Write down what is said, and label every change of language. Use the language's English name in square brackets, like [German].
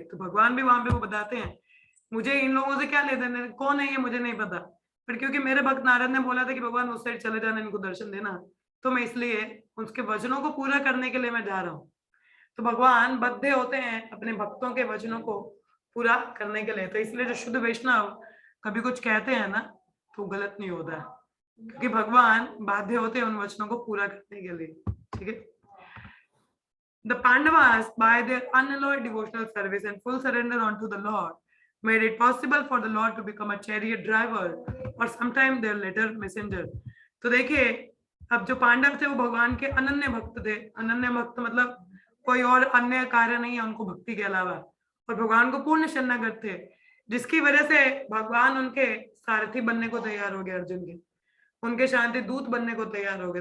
[Hindi] तो भगवान भी वहां पे वो बताते हैं मुझे इन लोगों से क्या ले देना, कौन है ये मुझे नहीं पता, पर क्योंकि मेरे भक्त नारद ने बोला था कि भगवान उस साइड चले जाना, इनको दर्शन देना, तो मैं इसलिए उसके वचनों को पूरा करने के लिए मैं जा रहा हूँ। तो भगवान बद्ध होते हैं अपने भक्तों के वचनों को पूरा करने के लिए। तो इसलिए जो शुद्ध वैष्णव कभी कुछ कहते हैं ना तो गलत नहीं होता, क्योंकि भगवान बाध्य होते हैं उन वचनों को पूरा करने के लिए। ठीक है। [English] The Pandavas, by their unalloyed devotional service and full surrender unto the Lord, made it possible for the Lord to become a chariot driver or sometime their later messenger. [Hindi] तो देखिए अब जो पांडव थे वो भगवान के अनन्य भक्त थे। अनन्य भक्त मतलब कोई और अन्य कार्य नहीं है उनको भक्ति के अलावा, और भगवान को पूर्ण शरणागत थे, जिसकी वजह से भगवान उनके सारथी बनने को तैयार हो गए, अर्जुन के उनके शांति दूत बनने को तैयार हो गए।